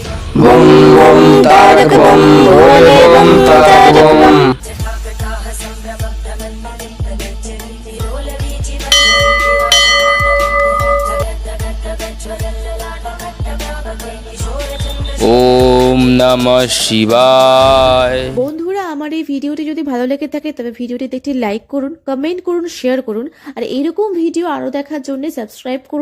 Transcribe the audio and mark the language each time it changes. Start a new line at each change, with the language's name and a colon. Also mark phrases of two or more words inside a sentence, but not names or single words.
Hindi: बम बम तारक बम भोले बम तारक बम।
Sanskrit: जटाकटाः सम्भ्रमब्धमन्मलिन्दगज्जन्ति ओम नमः शिवाय।
Bangla: বন্ধুরা, আমার এই ভিডিওটি যদি ভালো লেগে থাকে তবে ভিডিওটিতে একটি লাইক করুন, কমেন্ট করুন, শেয়ার করুন, আর এরকম ভিডিও আরো দেখার জন্য সাবস্ক্রাইব করুন।